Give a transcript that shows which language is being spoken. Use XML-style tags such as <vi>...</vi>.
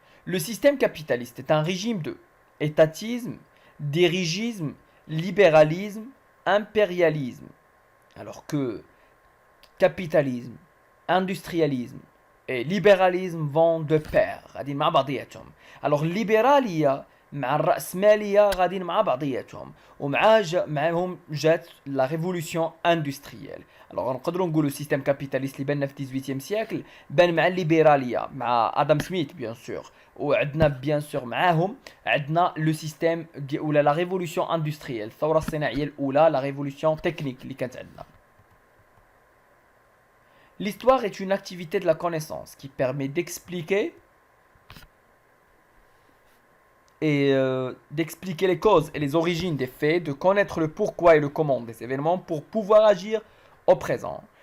<fr>Le système capitaliste est un régime de étatisme, dirigisme, libéralisme, impérialisme. Alors que capitalisme, industrialisme et libéralisme vont de pair.</fr> <ar>غاديين مع بعضياتهم. Alors libéralisme مع الرأسمالية غاديين مع بعضياتهم معاهم جات la révolution industrielle. Alors نقدروا نقولوا système capitaliste اللي بان في 18e siècle بان مع الليبرالية مع ادم سميث bien sûr وعندنا bien sûr معاهم عندنا le système ولا la révolution industrielle الثورة الصناعية الأولى la révolution technique اللي كانت عندنا.</ar> <fr>L'histoire est une activité de la connaissance qui permet d'expliquer d'expliquer les causes et les origines des faits, de connaître le pourquoi et le comment des événements pour pouvoir agir au présent.</fr>